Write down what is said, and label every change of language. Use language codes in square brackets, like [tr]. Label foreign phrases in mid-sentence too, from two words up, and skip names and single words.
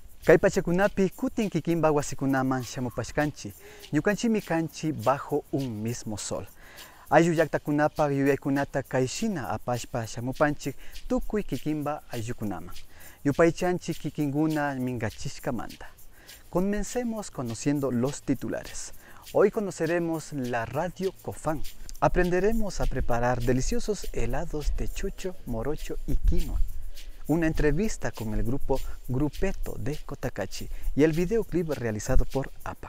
[qu] Kay pachakunapi kutin kikinba wasikunaman shamupashkanchi. Ñukanchimi kanchi [es] bajo un mismo sol. [qu] Ayllu llaqtakunapak yuyaykunata kayshina apashpa shamupanchik tukuy kikinba ayllukunaman. Yupaychanchik kikinguna mingachishkamanta. [es] Comencemos conociendo los titulares. Hoy conoceremos la radio Cofán. Aprenderemos a preparar deliciosos helados de chucho, morocho y quinoa. Una entrevista con el grupo Grupeto de Cotacachi y el videoclip realizado por APAC.